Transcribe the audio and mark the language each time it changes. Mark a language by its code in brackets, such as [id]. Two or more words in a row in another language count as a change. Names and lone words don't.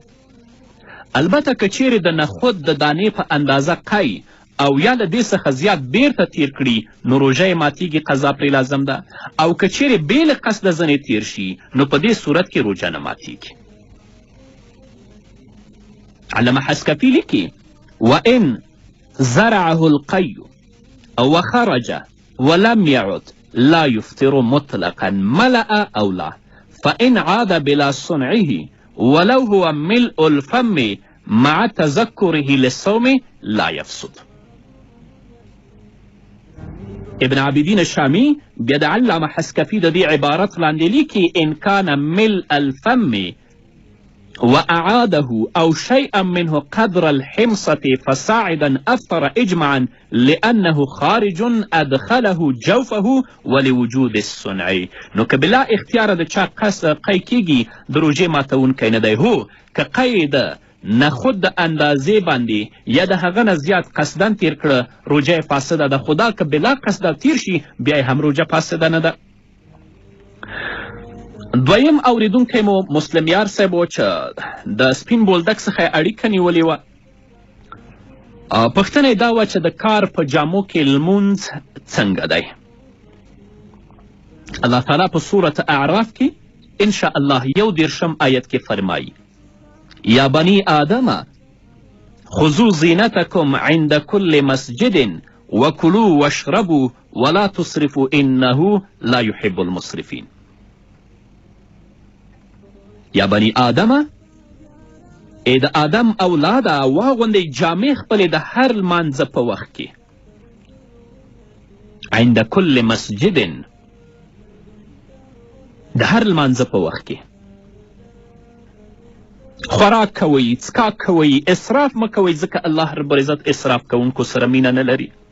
[ps] البته که چیرې د نخود د دانې په اندازه قی او یا له دې څخه زیات بیرته تیر کړي نو روژه یې ماتیږي، قضا پرې لازم ده. او که چیرې بې له قصده ځنې تیر شي نو په دې صورت کې روژه نه ماتیږي. [ar] علامه حسکفي لیکي وان زرعه القی وخرج ولم يعد لا يفطر مطلقا ملأ او لا، فان عاد بلا صنعه ولو هو ملء الفم مع تذكره للصوم لا يفسد. ابن عابدین شامی [ps] بیا د علامه حسکفي د دې عبارت لاندې لیکي [ar] ان كان ملء الفم وأعاده أو شيئا منه قدر الحمصة فصاعدا أفطر إجمعا لأنه خارج أدخله جوفه ولوجود الصنع. [ps] نو که بلا اختیار د چا قی کیږي د روژې ماتونکی نه دی. هو که قی د نخود د اندازې باندې یا د هغه نه زیات قصدن تیر کړه روژه یې فاسده ده، خو دا که بلا قصده تیر شي بیا یې هم روژه فاسده نه ده. دویم اوریدونکی مو مسلم یار صاحب و چې د سپین بولدک څخه اړیکه نیولې وه. پوښتنه یې دا وه چې د کار په جامو کې لمونځ څنګه دی؟ [ar] الله تعالی [ps] په صورت اعراف کې [ar] انشاء الله [ps] 11 آیت کې فرمایي [ar] یا بنی آدم خذوا زینتکم عند کل مسجد وکلوا واشربوا ولا تصرفوا انه لا يحب المسرفین. [ps] یا بنی آدمه، ای د آدم اولاده واغوندئ جامې خپلې د هر لمانځه په وخت کې، [ar] عند کل مسجد، [ps] د هر لمانځه په وخت کې، خوراک کوئ، څښاک کوئ، اسراف مه کوئ، ځکه [ar] الله رب العزت [ps] اسراف کوونکو سره مینه نه لري.